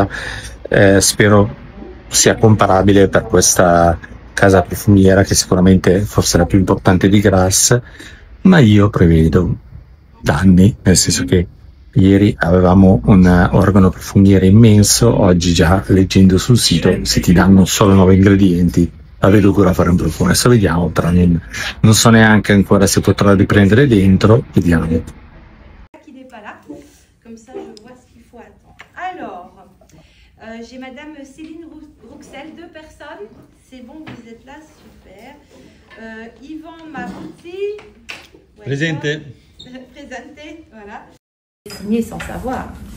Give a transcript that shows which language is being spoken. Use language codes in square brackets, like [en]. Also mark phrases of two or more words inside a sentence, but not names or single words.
[it] Spero sia comparabile per questa casa profumiera, che sicuramente forse è la più importante di Grasse, ma io prevedo danni, nel senso che ieri avevamo un organo profumiere immenso, oggi già leggendo sul sito, se ti danno solo 9 ingredienti, la vedo ancora fare un profumo. Adesso vediamo, però non so neanche ancora se potrò riprendere dentro, vediamo. [fr] J'ai Madame Céline Rouxel, 2 personnes. C'est bon, vous êtes là, super. Yvan Mabouti. Présente. Présenté, voilà. Signé sans savoir.